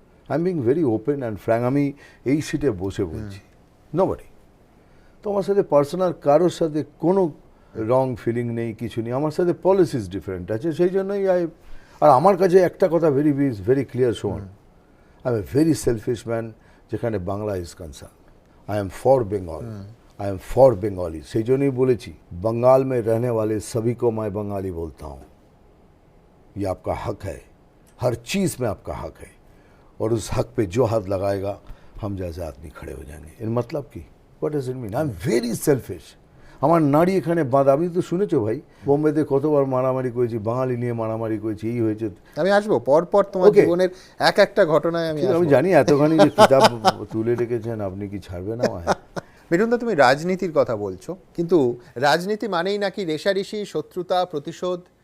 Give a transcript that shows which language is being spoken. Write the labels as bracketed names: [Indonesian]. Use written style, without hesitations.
[English] I am being very open and frank. [Bangla] আমি এই সিটে বসে বলছি, [English] Nobody. [Bangla] তো আমার সাথে পার্সোনাল কারোর সাথে কোনো রং ফিলিং নেই, কিছু নেই। আমার সাথে পলিসিস ডিফারেন্ট আছে, সেই জন্যই আর আমার কাছে একটা কথা ভেরি ক্লিয়ার, শোন, [English] I am a very selfish man [Bangla] যেখানে Bangla [English] Is concern. I am for Bengal, I am for Bengali. [Bangla] সেই জন্যই বলেছি, [Hindi] बंगाल में रहने वाले सभी को मैं बंगाली बोलता हूँ। ये आपका हक है, हर चीज़ में आपका हक है, और उस हक पे जो हाथ लगाएगा हम जैसे आदमी खड़े हो जाएंगे। इन मतलब की [English] What does it mean? I am very selfish. [Bangla] আমার নারী এখানে বাঁধা, আমি তো শুনেছো ভাই, বোম্বেতে কতবার মারামারি করেছি, বাঙালি নিয়ে মারামারি করেছি, এই হয়েছে। আমি আসবো পরপর তোমার জীবনের এক একটা ঘটনায় আমি জানি এতখানি যে কিতাব তুলে রেখেছেন, আপনি কি ছাড়বেন আমায়? মিঠুনদা, তুমি রাজনীতির কথা বলছো, কিন্তু রাজনীতি মানেই নাকি রেষারেষি, শত্রুতা, প্রতিশোধ।